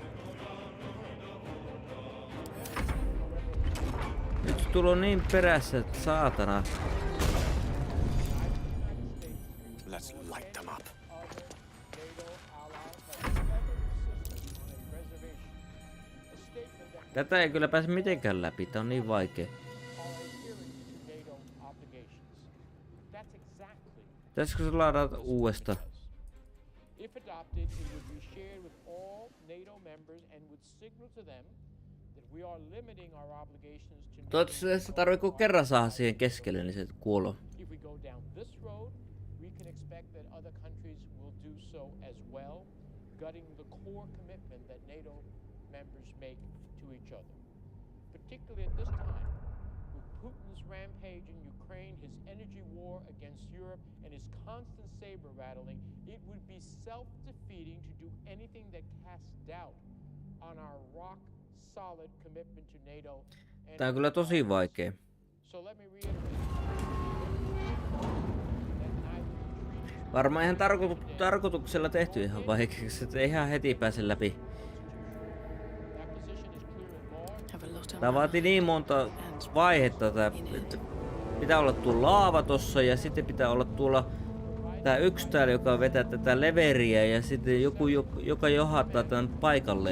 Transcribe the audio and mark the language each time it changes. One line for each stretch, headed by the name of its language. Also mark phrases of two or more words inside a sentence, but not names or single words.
Finnish: Nyt tulo niin perässä, että saatana.
English: Let's light them up.
Finnish: Tätä ei kyllä pääse mitenkään läpi, tää on niin vaikea. Pitäisikö se ladata uudestaan?
English: If adopted, it would be shared with all NATO members and would signal to them that we are limiting our obligations to NATO.
Finnish: Toivottavasti se tarvii kun kerran saada siihen keskelle, niin se kuoloo.
English: If we go down this road, we can expect that other countries will do so as well, gutting the core commitment that NATO members make to each other. Particularly at this time, with Putin's rampage in Ukraine, his energy war against Europe, and his constant saber rattling, it would be self-defeating to do anything that casts doubt on our rock-solid commitment to NATO.
Finnish: Tää on kyllä tosi vaikea.
English: So let me reiterate.
Finnish: Varmaan ihan tarkoituksella tehty ihan vaikeaksi, että ei ihan heti pääse läpi. Tää vaati niin monta vaihetta, että pitää olla tuo laava tossa ja sitten pitää olla tuolla tää yksi täällä, joka vetää tätä leveriä ja sitten joku, joka johattaa tän paikalleen.